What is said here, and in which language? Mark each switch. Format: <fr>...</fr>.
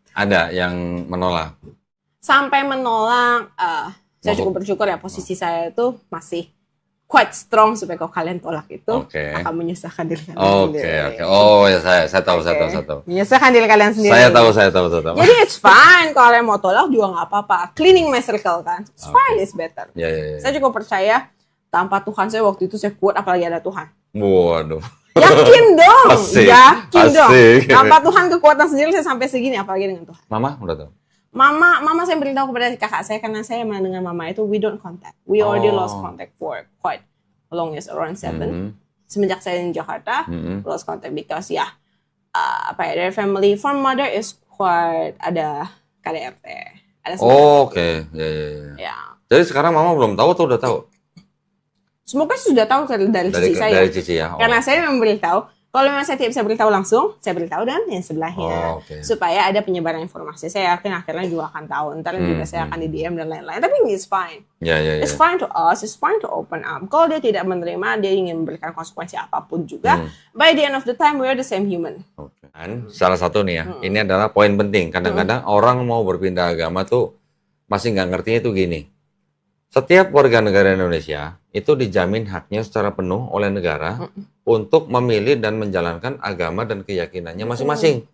<id>Ada yang menolak? Sampai menolak, saya cukup bersyukur ya posisi saya itu masih</id> <en>quite strong</en> <id>supaya kalau kalian tolak itu akan menyusahkan diri kalian sendiri. Oh ya saya tahu. Menyusahkan diri kalian sendiri. Saya tahu. Jadi</id> <en>it's fine</en> <id>kalau kalian mau tolak juga nggak apa-apa.</id> <en>Cleaning my circle kan, it's fine, it's better.</en> <id>Saya juga percaya tanpa Tuhan saya waktu itu saya kuat apalagi ada Tuhan. Waduh. Yakin dong, yakin dong. Asik. Tanpa Tuhan kekuatan sendiri saya sampai segini apalagi dengan Tuhan. Mama udah tahu. Mama saya beritahu kepada kakak saya karena saya dengan mama itu</id> <en>we don't contact. We already lost contact for quite a long years, around 7.</en> <id>Semenjak saya di Jakarta,</id> <en>lost contact because their family from mother is quite</en> <id>ada KDRT. Ada Oke. Ya. Jadi sekarang mama belum tahu atau udah tahu? Semoga sudah tahu dari cici saya. Dari cici ya. Karena saya memberitahu. Kalau memang saya tidak bisa beritahu langsung, saya beritahu dan yang sebelahnya. Supaya ada penyebaran informasi. Saya yakin akhirnya juga akan tahu. Ntar juga saya akan di DM dan lain-lain. Tapi</id> <en>it's fine. It's fine to us. It's fine to open up.</en> <id>Kalau dia tidak menerima, dia ingin memberikan konsekuensi apapun juga.</id> <en>By the end of the time, we are the same human.</en> <id>Dan salah satu nih ya, ini adalah poin penting. Kadang-kadang orang mau berpindah agama tuh masih nggak ngertinya itu gini. Setiap warga negara Indonesia itu dijamin haknya secara penuh oleh negara untuk memilih dan menjalankan agama dan keyakinannya masing-masing.</id>